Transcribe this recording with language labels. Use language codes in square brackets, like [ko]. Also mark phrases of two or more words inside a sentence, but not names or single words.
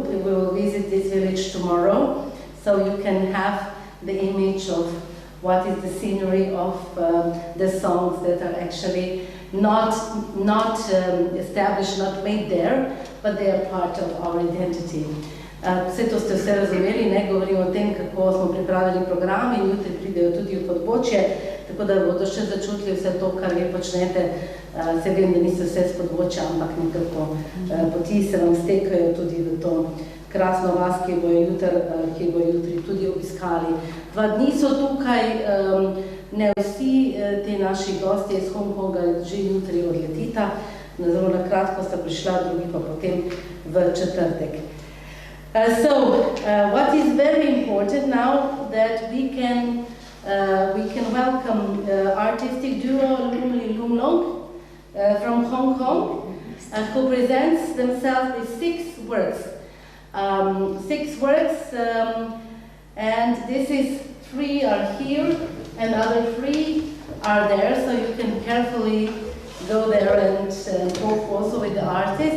[en] We will visit this village tomorrow, so you can have the image of what is the scenery of the songs that are actually not established, not made there, but they are part of our identity. [sl] Vse to ste vse razumeli, ne govorim o tem, kako smo pripravili program in jutri pridejo tudi v Podbočje, tako da bodo še začutili vse to, kar vi počnete. Se vem, da niso vse s Podbočja, ampak nekako poti se vam stekajo tudi v to krasno vas, ki bo jutri tudi obiskali. 2 dni so tukaj, ne vsi te naši gostje iz Hongkonga že jutri odletita, zelo na kratko sta prišla, drugi pa potem v četrtek. [en] What is very important now that we can welcome artistic duo Lum Li Lum Long from Hong Kong, who presents themselves with 6 works. 6 works, and this is 3 are here and other 3 are there, so you can carefully go there and talk also with the artist.